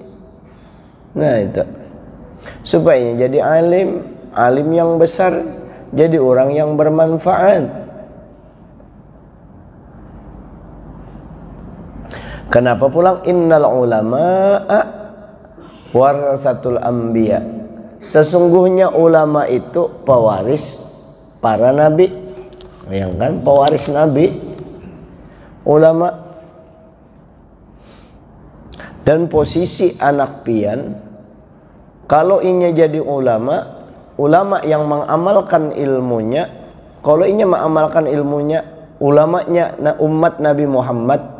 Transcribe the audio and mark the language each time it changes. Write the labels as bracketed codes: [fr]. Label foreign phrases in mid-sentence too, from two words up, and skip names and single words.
[id] Nah itu supaya jadi alim yang besar jadi orang yang bermanfaat. [bjn] Kenapa pulang [ar] إن العلماء ورثة الأنبياء? [id] Sesungguhnya ulama itu pewaris para nabi. Bayangkan, pewaris nabi, ulama. [bjn] Dan posisi anak pian, kalau inya jadi ulama, ulama yang mengamalkan ilmunya, kalau inya mengamalkan ilmunya, ulamanya umat Nabi Muhammad.